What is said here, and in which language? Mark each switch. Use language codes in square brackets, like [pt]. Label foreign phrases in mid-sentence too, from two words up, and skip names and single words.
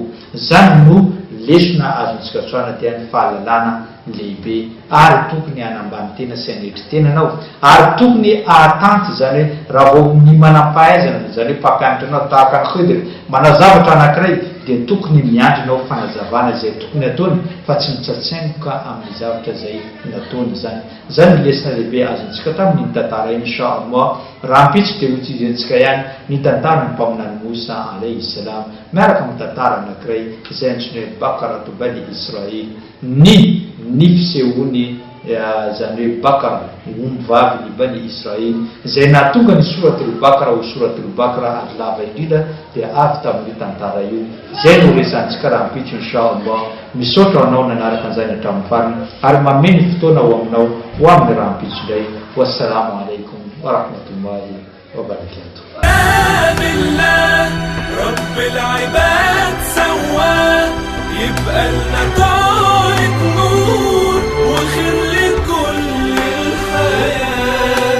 [mg] Zany no lesona azontsika tsoana tiany fahalalana lehibe ary tokony hanambany tena sy hanetry tenanao ary tokony ahatanty zany hoe raha vao ny manampahaizana zany hoe mpampianatra anao tahaka ny Khidr manazavatra anankiray dia tokony miandrinao fanazavana zay tokony ataony fa tsy mitsatsaingoka amin'ny zavatra zay nataony zany. Zany lesona lehibe azontsika tamin'ny tantara inshallah. Raha ampitsy dia hotizentsika ihany ny tantaran'ny mpaminany Musa [ar] عليه السلام [mg] miaraka amin'ny tantara anankiray izay antsoina hoe Bakaratu Bani Israil, ny fisehoany zany hoe Bakara ombivavy ny Bani Israil izay nahatonga ny Suratul Bakara ho Suratul Bakara ary lava indrindra dia avy tamin'io tantara io. Zay no resantsika raha ampitsy inshallah. Misaotra anao nanaraka an'izany hatramin'ny farany ary mameny fotoana ho aminao ho amin'ny raha ampitsy indray. [ar] والسلام عليكم ورحمة الله وبركاته. رب العباد سواه يبقى لنا طارق نور وخير لكل الحياة.